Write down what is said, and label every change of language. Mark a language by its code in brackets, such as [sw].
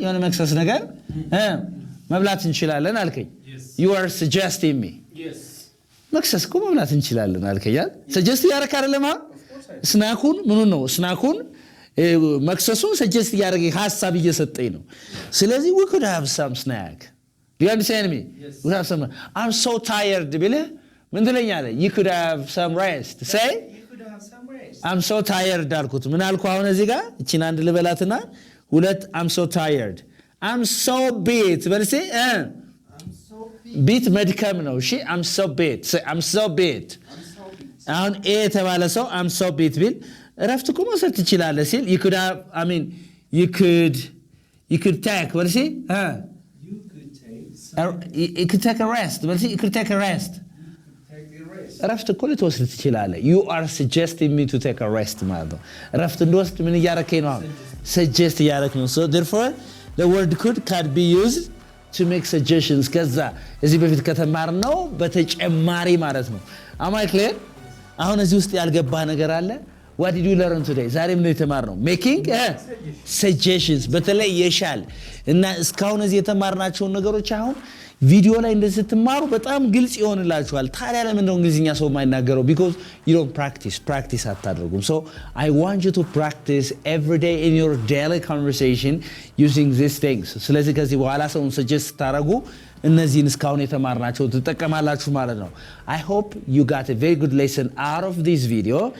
[am] የሆነ መክሰስ ነገር መብላት እንችላለን አልከኝ። [en] You are suggesting me. Yes. [am] መክሰስ እኮ መብላት እንችላለን አልከኝ አይደል? ሰጀስት ያደረክ አይደለም? ስናኩን ምኑን ነው? ስናኩን መክሰሱን ሰጀስት ያደረገ ሐሳብ እየሰጠኝ ነው። ስለዚህ [en] we could have some snack. Do you understand me? Yes. We have some. I'm so tired [am] ብለህ ምን ትለኛለህ? [en] You could have some rest. Say You could have some I'm so tired [am] አልኩት። ምን አልኩ አሁን እዚህ ጋር እቺን አንድ ልበላትና ሁለት [en] I'm so tired I'm so beat [am] በልሴ [en] I'm so beat. [am] ቢት መድከም ነው። እሺ [en] I'm so beat I'm so beat I'm so beat. [am] አሁን ኤ የተባለ ሰው [en] I'm so beat [am] ቢል እረፍት እኮ መውሰድ ትችላለህ ሲል [en] you could have I mean you could take [am] በልሴ [en] You could take some. you could take a rest [am] በልሴ [en] you could take a rest Take a rest. [am] እረፍት እኮ ልትወስድ ትችላለህ። [en] you are suggesting me to take a rest [am] ማለት ነው። እረፍት እንድወስድ ምን እያረከኝ ነው? [en] suggest [am] እያረክ ነው። [en] so therefore the word could can be used to make suggestions [am] ከዛ እዚህ በፊት ከተማርነው በተጨማሪ ማለት ነው። [en] am I clear? [am] አሁን እዚህ ውስጥ ያልገባህ ነገር አለ? [en] what did you learn today? [am] ዛሬ ምን የተማርነው? [en] making suggestions [am] በተለይ የሻል እና እስካሁን እዚህ የተማርናቸውን ነገሮች አሁን ቪዲዮ ላይ እንደዚህ ስትማሩ በጣም ግልጽ ይሆንላችኋል። ታዲያ ለምን ነው እንግሊዝኛ ሰው የማይናገረው? [en] because you don't practice [am] አታደርጉም። [en] so I want you to practice every day in your daily conversation using these things። [am] ስለዚህ ከዚህ በኋላ ሰውን suggest ስታደርጉ እነዚህን እስካሁን የተማርናቸው ትጠቀማላችሁ ማለት ነው። [en] I hope you got a very good lesson out of this video.